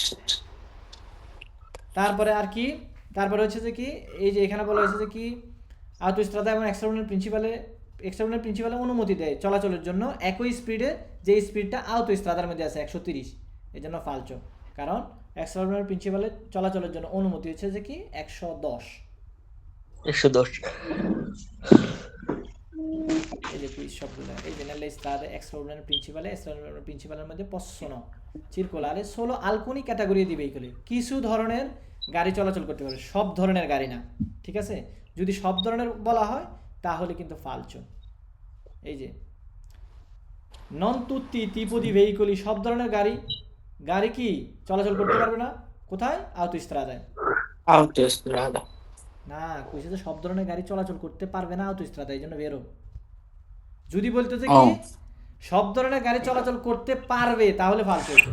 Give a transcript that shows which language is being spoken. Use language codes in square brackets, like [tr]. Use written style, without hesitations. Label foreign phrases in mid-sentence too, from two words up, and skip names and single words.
[bn] তারপরে আর কি, তারপরে হচ্ছে যে কি এই যে এখানে বলা হয়েছে যে কি আউটোস্ট্রাদা এবং [it] extraordinari principale [bn] অনুমতি দেয় চলাচলের জন্য একই স্পিডে, যে স্পিডটা আউটোস্ট্রাদার মধ্যে আছে 130, এই জন্য ফালচো, কারণ [it] extraordinari principale [bn] চলাচলের জন্য অনুমতি হচ্ছে যে কি 110। 110। এই যে কুইজ শব্দটা, এই যে [it] nelle strade extraordinary [bn] প্রিন্সিপালের মধ্যে [it] possono circolare solo alcuni categorie di veicoli, [bn] কিছু ধরনের গাড়ি চলাচল করতে পারে, সব ধরনের গাড়ি না, ঠিক আছে। যদি সব ধরনের বলা হয় তাহলে কিন্তু ফালচো। এই যে [it] non tutti i tipi di veicoli, [bn] সব ধরনের গাড়ি কি চলাচল করতে পারবে না, কোথায়, আউটোস্ট্রাদায়। আউটোস্ট্রাদা। না, কইছে যে সব ধরনের গাড়ি চলাচল করতে পারবে না আউটোস্ট্রাদায়, এই জন্য বেরো। যদি বলতে যে কি সব ধরনের গাড়ি চলাচল করতে পারবে তাহলে ফালতু হতো।